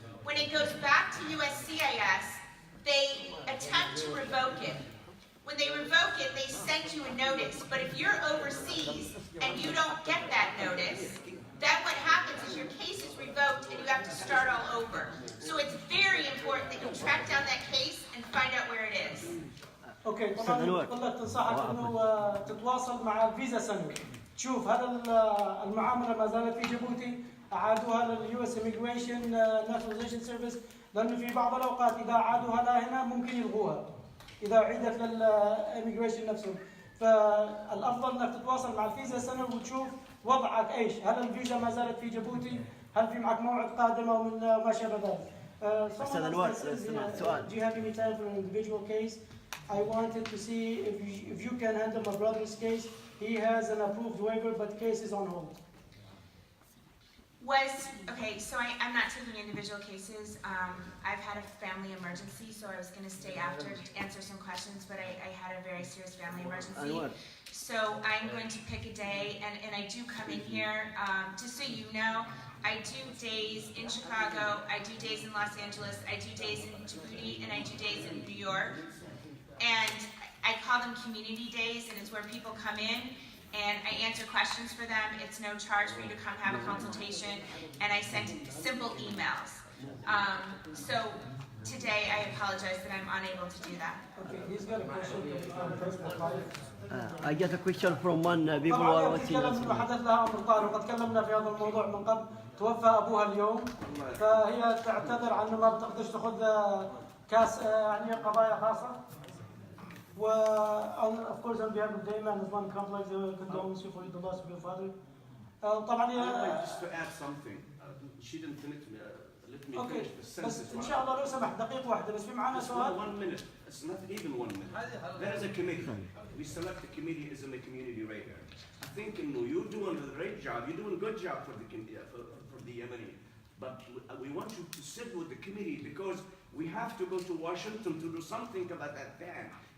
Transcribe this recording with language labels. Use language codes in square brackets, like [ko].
[en] When it goes back to USCIS, they attempt to revoke it. When they revoke it, they send you a notice. But if you're overseas and you don't get that notice, then what happens is your case is revoked and you have to start all over. So it's very important that you track down that case and find out where it is. [ar] اوكي طبعا بقول لك تنصحك انه تتواصل مع الفيزا سنتر تشوف هل المعامله ما زالت في جيبوتي، اعادوها لليو اس اميجريشن ناشوناليزيشن سيرفيس، لانه في بعض الاوقات اذا اعادوها لهنا ممكن يلغوها اذا عيدت للاميجريشن نفسهم. فالافضل انك تتواصل مع الفيزا سنتر وتشوف وضعك ايش، هل الفيزا ما زالت في جيبوتي، هل في معك موعد قادم او من ما شابه ذلك. أستاذ أنور سؤال. [en] Do you have any time for an individual case? I wanted to see if you can handle my brother's case. He has an approved waiver, but case is on hold. Okay, so I'm not taking individual cases. I've had a family emergency, so I was going to stay after to answer some questions, but I had a very serious family emergency. So I'm going to pick a day, and I do come in here. Just so you know, I do days in Chicago, I do days in Los Angeles, I do days in Djibouti, and I do days in New York. And I call them community days, and it's where people come in and I answer questions for them. It's no charge for you to come have a consultation, and I send simple emails. So today I apologize that I'm unable to do that. Okay, he's got a question on Facebook Live. I get a question from one people who are watching us. [ar] طبعا حدث لها امر طارئ وقد تكلمنا في هذا الموضوع من قبل. توفى ابوها اليوم، فهي تعتذر عن ما بتقدرش تاخذ كاس يعني قضايا خاصه. [en] و of course on behalf of the Iman Islamic complex condolences for the loss of your father. [ar] طبعا [en] just to add something. She didn't finish. Let me okay finish the [ar] بس [en] sentence. [ar] ان شاء الله لو سمحت دقيقه واحده بس في معنا سؤال. [en] 1 minute. It's not even 1 minute. There is a committee. We select the committee as a community radar. I think you're doing a great job. You're doing a good job for the Yemeni. But we want you to sit with the committee because we have to go to Washington to do something about that ban.